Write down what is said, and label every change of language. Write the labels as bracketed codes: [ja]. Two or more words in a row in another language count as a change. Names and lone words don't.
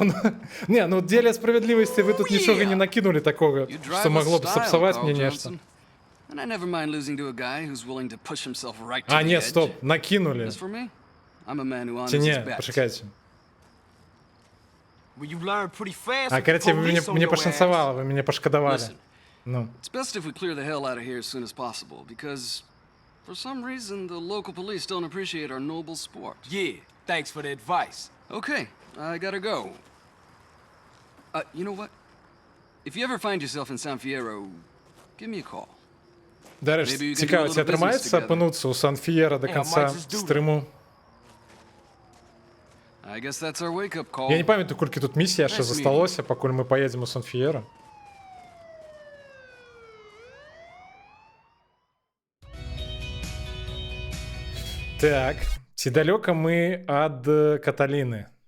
[be] Не, ну, дзеля справядлівасці вы тут нічога не накінулі такога, што магло б сапсаваць мне нешта. [ru] А, не, стоп, накинули. [be] Ці не, пачакайце. А, карацей, вы мне пашанцавала, вы мяне пашкадавалі. Ну. [en] It's best if we clear the hell out of here as soon as possible, because for some reason the local police don't appreciate our noble sport. Yeah, thanks for the advice. Okay, I gotta go. You know what? If you ever find yourself in San Fierro, give me a call. [be] Дарэч, цікава, ці атрымаецца апынуцца ў Сан-Фіера до канца стрыму? Я не памятаю, колькі тут місій яшчэ засталося, пакуль мы паедзем у Сан-Фіера. Так, ці далёка мы ад Каталіны?